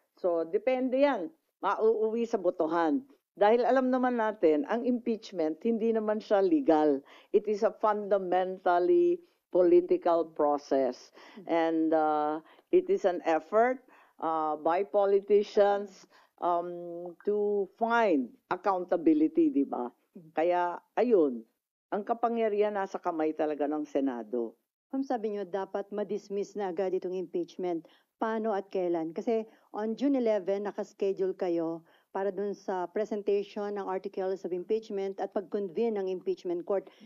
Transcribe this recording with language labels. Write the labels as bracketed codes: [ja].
[tl] So, depende yan. Mauuwi sa botohan. Dahil alam naman natin, ang impeachment, hindi naman siya legal. [en] It is a fundamentally political process. And it is an effort by politicians to find accountability, [tl] di ba? Kaya, ayun, ang kapangyarihan nasa kamay talaga ng Senado. Ma'am, sabi niyo dapat ma-dismiss na agad itong impeachment. Paano at kailan? Kasi on June 11, nakaschedule kayo para dun sa presentation ng articles of impeachment at pag-convene ng impeachment court.